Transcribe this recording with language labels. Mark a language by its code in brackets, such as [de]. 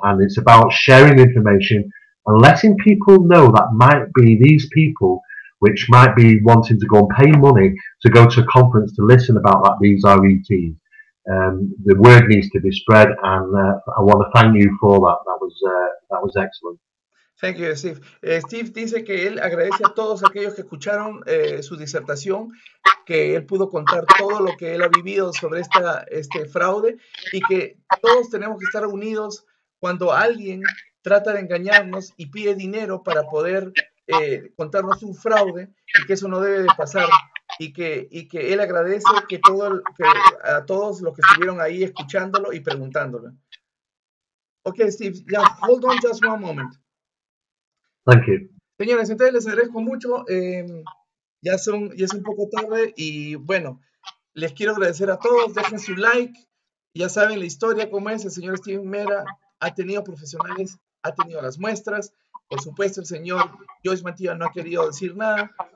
[en] And it's about sharing information and letting people know that might be these people which might be wanting to go and pay money to go to a conference to listen about that, these RETs. The word needs to be spread, and I want to thank you for that. That was excellent. Thank you, Steve. [es] Steve dice que él agradece a todos aquellos que escucharon su disertación, que él pudo contar todo lo que él ha vivido sobre este fraude y que todos tenemos que estar unidos cuando alguien trata de engañarnos y pide dinero para poder contarnos un fraude, y que eso no debe de pasar, y que él agradece que a todos los que estuvieron ahí escuchándolo y preguntándolo. [en] Ok, Steve, hold on just one moment. Thank you. [es] Señores, entonces les agradezco mucho. Ya es un poco tarde y bueno, les quiero agradecer a todos. Dejen su like. Ya saben la historia cómo es. El señor Steve Mera ha tenido profesionales, ha tenido las muestras. Por supuesto, el señor Joyce Mantilla no ha querido decir nada.